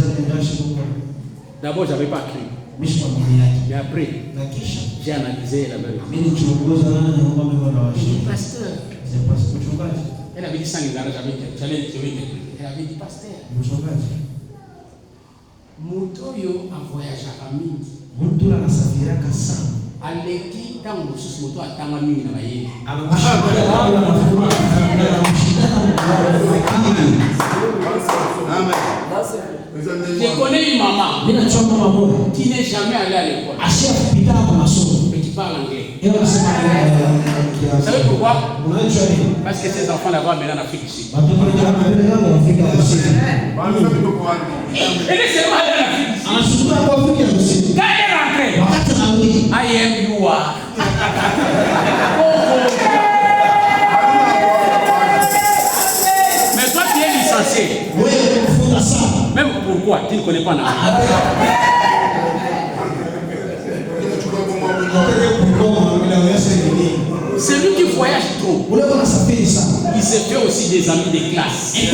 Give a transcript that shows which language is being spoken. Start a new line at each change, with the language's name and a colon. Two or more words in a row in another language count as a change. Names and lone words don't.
French: D'abord, je n'avais pas cru. Mais après, j'ai analysé la vérité. Pasteur. Elle avait dit ça, j'allais interpréter. Elle avait dit, pasteur, Motoyo a voyagé à Mingi.
Lingala: Aleki tango susu moto atanga mingi na baye.
French: Je connais une maman qui n'est jamais allée à l'école, mais qui parle anglais. Vous savez pourquoi? Parce que ces enfants là-bas maintenant en Afrique du Sud. Elle est seulement allée en Afrique du Sud. Quand elle est rentrée,
English: I am you are.
French: Mais toi tu es licencié. Même pourquoi tu ne connais pas l'anglais? Celui qui voyage trop, il se fait aussi des amis de classe.